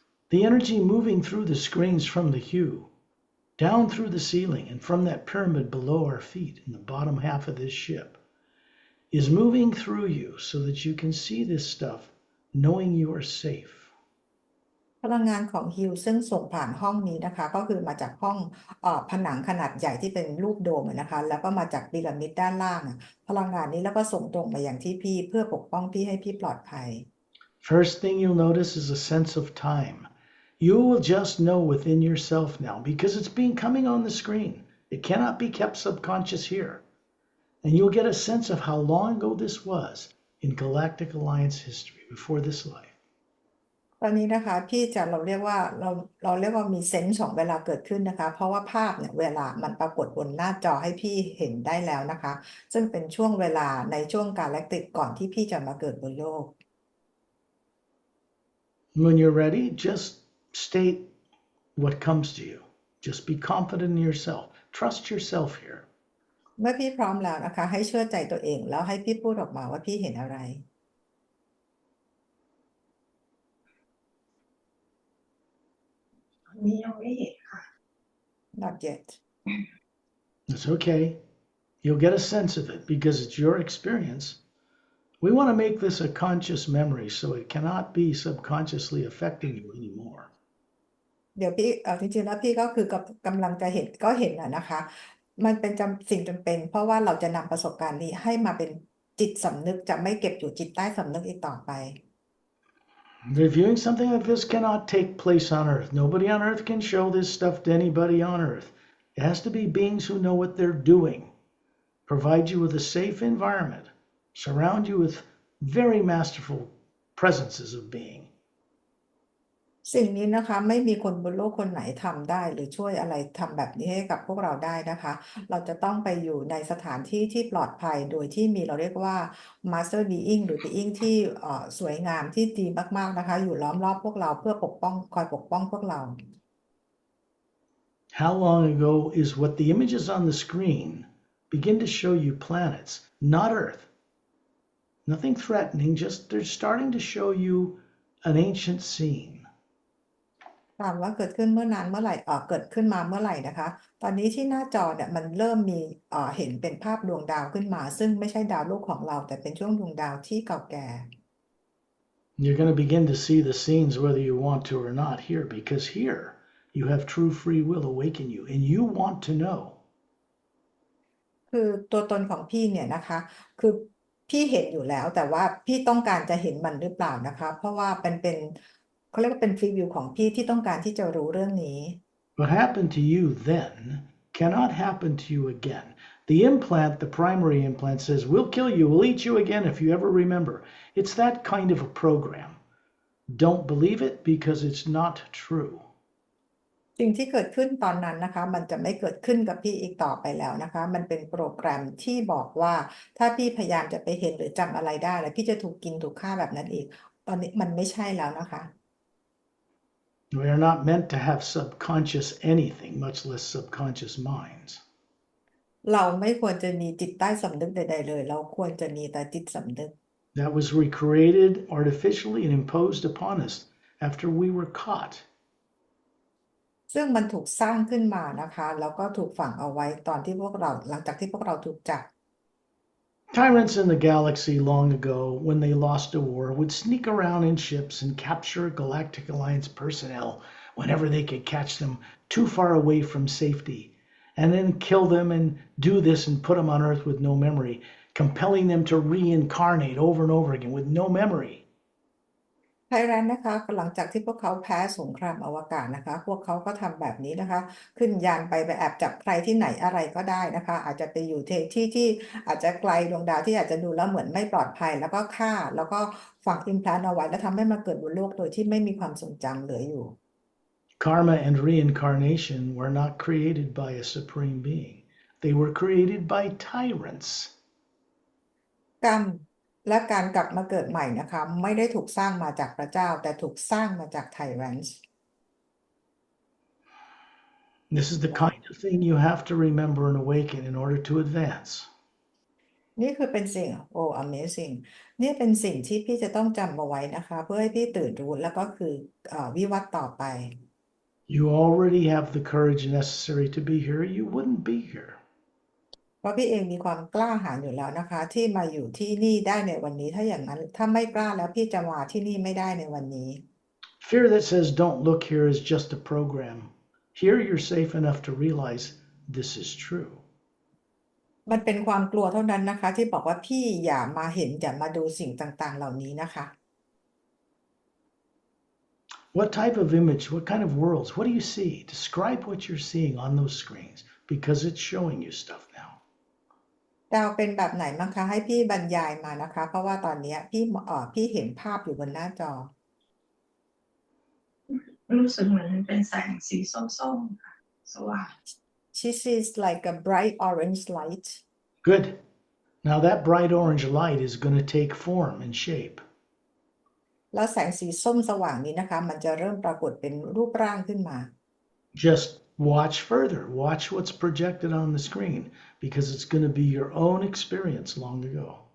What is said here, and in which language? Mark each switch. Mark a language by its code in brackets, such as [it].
[en] The energy moving through the screens from the hue, down through the ceiling, and from that pyramid below our feet in the bottom half of this ship, is moving through you so that you can see this stuff, knowing you are safe. [th] พลังงานของฮิลซึ่งส่งผ่านห้องนี้นะคะก็คือมาจากห้องผนังขนาดใหญ่ที่เป็นรูปโดมนะคะแล้วก็มาจากพีระมิดด้านล่างพลังงานนี้แล้วก็ส่งตรงมาอย่างที่พี่เพื่อปกป้องพี่ให้พี่ปลอดภัย [en] First thing you'll notice is a sense of time. You will just know within yourself now because it's been coming on the screen. It cannot be kept subconscious here. And you'll get a sense of how long ago this was in Galactic Alliance history before this life. [th] ตอนนี้นะคะพี่จะเราเรียกว่าเราเรียกว่ามีเซนส์ของเวลาเกิดขึ้นนะคะเพราะว่าภาพเนี่ยเวลามันปรากฏบนหน้าจอให้พี่เห็นได้แล้วนะคะซึ่งเป็นช่วงเวลาในช่วงกาแล็กติกก่อนที่พี่จะมาเกิดบนโลก [en] When you're ready, just state what comes to you. Just be confident in yourself. Trust yourself here. [th] เมื่อพี่พร้อมแล้วนะคะให้เชื่อใจตัวเองแล้วให้พี่พูดออกมาว่าพี่เห็นอะไร นี้ยังไม่เห็นค่ะ [en] not yet It's okay. You'll get a sense of it because it's your experience. We want to make this a conscious memory so it cannot be subconsciously affecting you anymore. [th] เดี๋ยวพี่จริงๆแล้วพี่ก็คือกำลังจะเห็นก็เห็นนะคะมันเป็นสิ่งจำเป็นเพราะว่าเราจะนำประสบการณ์นี้ให้มาเป็นจิตสำนึกจะไม่เก็บอยู่จิตใต้สำนึกอีกต่อไป [en] Reviewing something like this cannot take place on Earth. Nobody on Earth can show this stuff to anybody on Earth. It has to be beings who know what they're doing, provide you with a safe environment, surround you with very masterful presences of being. [th] สิ่งนี้นะคะไม่มีคนบนโลกคนไหนทำได้หรือช่วยอะไรทำแบบนี้ให้กับพวกเราได้นะคะเราจะต้องไปอยู่ในสถานที่ที่ปลอดภัยโดยที่มีเราเรียกว่า Master Being หรือ Being ที่สวยงามที่ดีมากๆนะคะอยู่ล้อมรอบพวกเราเพื่อปกป้องคอยปกป้องพวกเรา [en] How long ago is what the images on the screen begin to show you planets, not Earth. Nothing threatening, just they're starting to show you an ancient scene. [th] ถามว่าเกิดขึ้นเมื่อนานเมื่อไหร่เกิดขึ้นมาเมื่อไหร่นะคะตอนนี้ที่หน้าจอเนี่ยมันเริ่มมีเห็นเป็นภาพดวงดาวขึ้นมาซึ่งไม่ใช่ดาวลูกของเราแต่เป็นช่วงดวงดาวที่เก่าแก่ [en] You're going to begin to see the scenes whether you want to or not here because here you have true free will awaken you and you want to know. [th] คือตัวตนของพี่เนี่ยนะคะคือพี่เห็นอยู่แล้วแต่ว่าพี่ต้องการจะเห็นมันหรือเปล่านะคะเพราะว่าเป็นเขาเรียกว่าเป็นฟรีวิวของพี่ที่ต้องการที่จะรู้เรื่องนี้ [en] What happened to you then cannot happen to you again. The implant, the primary implant, says, we'll kill you, we'll eat you again if you ever remember. It's that kind of a program. Don't believe it because it's not true. [th] สิ่งที่เกิดขึ้นตอนนั้นนะคะมันจะไม่เกิดขึ้นกับพี่อีกต่อไปแล้วนะคะมันเป็นโปรแกรมที่บอกว่าถ้าพี่พยายามจะไปเห็นหรือจำอะไรได้แล้วพี่จะถูกกินถูกฆ่าแบบนั้นอีกตอนนี้มันไม่ใช่แล้วนะคะ [en] We are not meant to have subconscious anything, much less subconscious minds. [th] เราไม่ควรจะมีจิตใต้สำนึกใดๆเลยเราควรจะมีแต่จิตสำนึก [en] That was recreated artificially and imposed upon us after we were caught. [th] ซึ่งมันถูกสร้างขึ้นมานะคะแล้วก็ถูกฝังเอาไว้ตอนที่พวกเราหลังจากที่พวกเราถูกจับ [en] Tyrants in the galaxy long ago, when they lost a war, would sneak around in ships and capture Galactic Alliance personnel whenever they could catch them too far away from safety, and then kill them and do this and put them on Earth with no memory, compelling them to reincarnate over and over again with no memory. [th] ไทยแลนด์นะคะหลังจากที่พวกเขาแพ้สงครามอวกาศนะคะพวกเขาก็ทำแบบนี้นะคะขึ้นยานไปแอบจับใครที่ไหนอะไรก็ได้นะคะอาจจะไปอยู่ที่อาจจะไกลดวงดาวที่อาจจะดูแล้วเหมือนไม่ปลอดภัยแล้วก็ฆ่าแล้วก็ฝังอิมพลานต์เอาไว้แล้วทำให้มาเกิดบนโลกโดยที่ไม่มีความทรงจำเหลืออยู่ [en] Karma and reincarnation were not created by a supreme being. They were created by tyrants. [th] กรรมและการกลับมาเกิดใหม่นะคะไม่ได้ถูกสร้างมาจากพระเจ้าแต่ถูกสร้างมาจากไทแรนส์ [en] This is the kind of thing you have to remember and awaken in order to advance. [th] นี่คือเป็นสิ่ง [en] amazing [th] นี่เป็นสิ่งที่พี่จะต้องจำเอาไว้นะคะเพื่อให้พี่ตื่นรู้แล้วก็คือวิวัฒน์ต่อไป [en] You already have the courage necessary to be here. You wouldn't be here. [th] เพราะพี่เองมีความกล้าหาญอยู่แล้วนะคะที่มาอยู่ที่นี่ได้ในวันนี้ถ้าอย่างนั้นถ้าไม่กล้าแล้วพี่จะมาที่นี่ไม่ได้ในวันนี้ [en] Fear that says don't look here is just a program. Here you're safe enough to realize this is true. [th] มันเป็นความกลัวเท่านั้นนะคะที่บอกว่าพี่อย่ามาเห็นอย่ามาดูสิ่งต่างๆเหล่านี้นะคะ [en] What type of image, what kind of worlds, what do you see? Describe what you're seeing on those screens because it's showing you stuff now. [th] ดาวเป็นแบบไหนมั้งคะให้พี่บรรยายมานะคะเพราะว่าตอนนี้พี่เห็นภาพอยู่บนหน้าจอ รู้สึกเหมือนเป็นแสงสีส้มๆค่ะสว่าง [en] She sees like a bright orange light. Good. Now that bright orange light is going to take form and shape. [th] แล้วแสงสีส้มสว่างนี้นะคะมันจะเริ่มปรากฏเป็นรูปร่างขึ้นมา [en] Just watch further. Watch what's projected on the screen because it's going to be your own experience long ago.